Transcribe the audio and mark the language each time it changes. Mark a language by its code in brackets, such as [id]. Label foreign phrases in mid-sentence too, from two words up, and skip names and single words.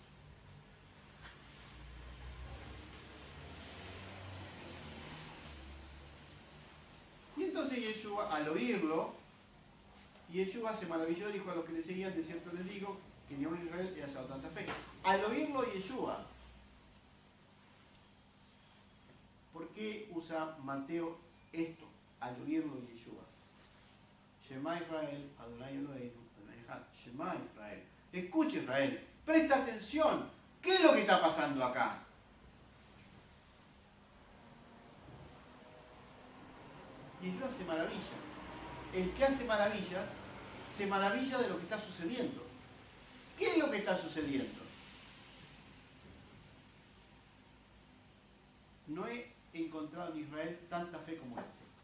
[es] Y entonces Yeshua, al oírlo, Yeshua se maravilló y dijo a los que le seguían, de cierto les digo, que ni aun en Israel he hallado tanta fe. Al oírlo Yeshua, ¿por qué usa Mateo esto? Al oírlo Yeshua. [he] שמע ישראל, אדוני אלוהינו, אדוני אחד. שמע ישראל. [es] Escucha Israel, presta atención. ¿Qué es lo que está pasando acá? Yeshua hace maravilla. El que hace maravillas se maravilla de lo que está sucediendo. ¿Qué es lo que está sucediendo? No he encontrado en Israel tanta fe como este.